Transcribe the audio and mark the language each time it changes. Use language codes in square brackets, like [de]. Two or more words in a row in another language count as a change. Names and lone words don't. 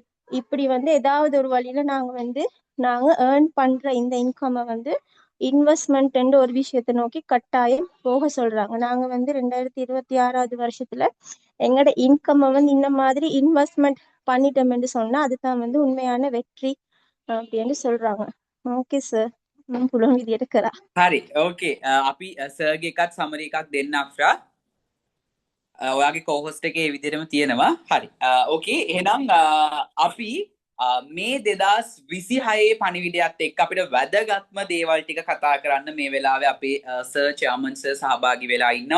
[ta] இப்படி வந்து ஏதாவது ஒரு வழியில நாங்க ஏர்ன் பண்ற இந்த இன்கம் வந்து இன்வெஸ்ட்மெண்ட் ஒரு விஷயத்தை நோக்கி கட்டாயம் போக சொல்றாங்க. நாங்க வந்து 2026வது வருஷத்துல எங்களோட இன்கம் வந்து இந்த மாதிரி இன்வெஸ்ட்மெண்ட் பண்ணிட்டோம்னு சொன்னா அதுதான் வந்து உண்மையான வெற்றி அப்படின்னு சொல்றாங்க. [en] okay sir, [si] පුළුවන් විදියට කරා. හරි ඕකේ අපි සර්ගේ එකත් සමරි එකක් දෙන්න අක්ෂා ඔයාගේ කෝහොස්ට එකේ විදිහටම තියෙනවා. හරි ඕකේ එහෙනම් අපි මේ 2026 පණිවිඩයත් එක්ක අපිට වැදගත්ම දේවල් ටික කතා කරන්න මේ වෙලාවේ අපේ සර් [en] chairman sir [si] සහභාගී වෙලා ඉන්නවා.